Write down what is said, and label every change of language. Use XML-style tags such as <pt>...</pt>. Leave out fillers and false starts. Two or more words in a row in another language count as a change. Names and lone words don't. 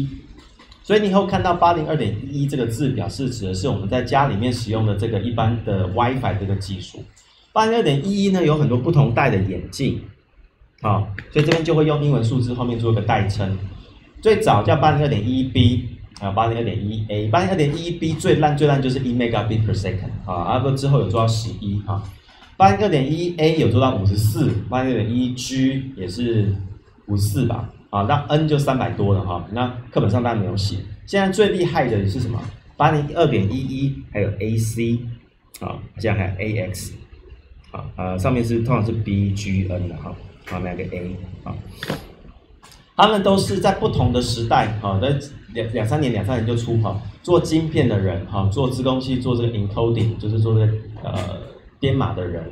<zh>所以你以后看到802.11这个字，表示指的是我们在家里面使用的这个一般的 WiFi 这个技术。802.11呢有很多不同代的演进，所以这边就会用英文数字后面做一个代称。最早叫 802.11b， 还有 802.11a。802.11b 最烂就是1</zh> <en>megabit per second</en> <zh>啊，不之后有做到11哈。802.11a 有做到54， 802.11g 也是54吧。那 N 就300多了哈，那课本上当然没有写。现在最厉害的是什么？802.11，还有 AC， 现在还有 AX， 上面是通常是 BGN 的哈，后面那个 A， 他们都是在不同的时代，在两三年就出做晶片的人，做资工系，做这个 encoding， 就是做这个编码的人。</zh>